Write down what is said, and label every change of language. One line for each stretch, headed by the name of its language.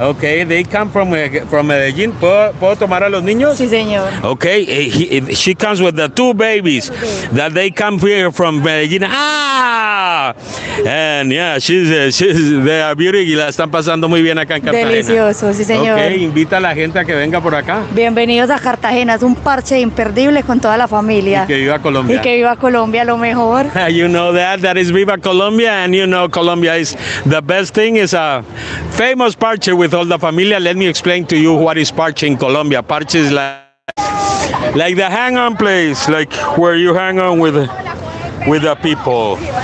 English: Okay, they come from Medellín.
Spanish: ¿Puedo tomar a los niños? Sí, señor.
English: Okay, she comes with the 2 babies that they come here from Medellín. Ah, and yeah, she's they are beauty
Spanish: y la están pasando muy bien acá en Cartagena. Delicioso, sí, señor. Okay, invita a la gente a que venga por acá. Bienvenidos a Cartagena, es un parche imperdible con toda la familia. Y que viva Colombia. Y que viva Colombia, lo mejor. mejor.
English: You know that. That is Viva Colombia, and you know Colombia is the best thing. It's a famous parche with all the familia. Let me explain to you what is parche in Colombia. Parche is like the hang-on place, like where you hang on with the people.